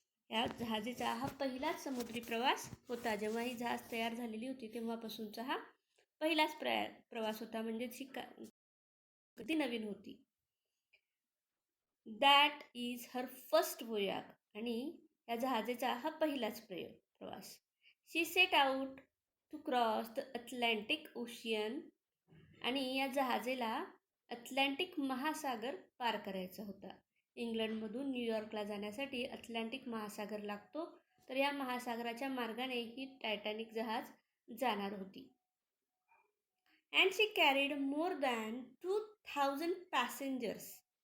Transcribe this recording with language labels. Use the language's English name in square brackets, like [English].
[Marathi] या जहाजीचा हा पहिलाच समुद्री प्रवास होता. जेव्हा ही जहाज तयार झालेली होती तेव्हापासूनचा हा पहिलाच प्रवास होता. म्हणजे ही कधी नवीन होती. [English] That is her first voyage. [Marathi] आणि या जहाजेचा हा पहिलाच प्रवास. [English] She set out to cross the Atlantic ocean. [Marathi] आणि या जहाजेला अटलांटिक महासागर पार करायचा होता. इंग्लंडमधून न्यूयॉर्कला जाण्यासाठी अटलांटिक महासागर लागतो. तर या महासागराच्या मार्गाने ही टायटॅनिक जहाज जाणार होती. [English] And she carried more than 2,000 passengers.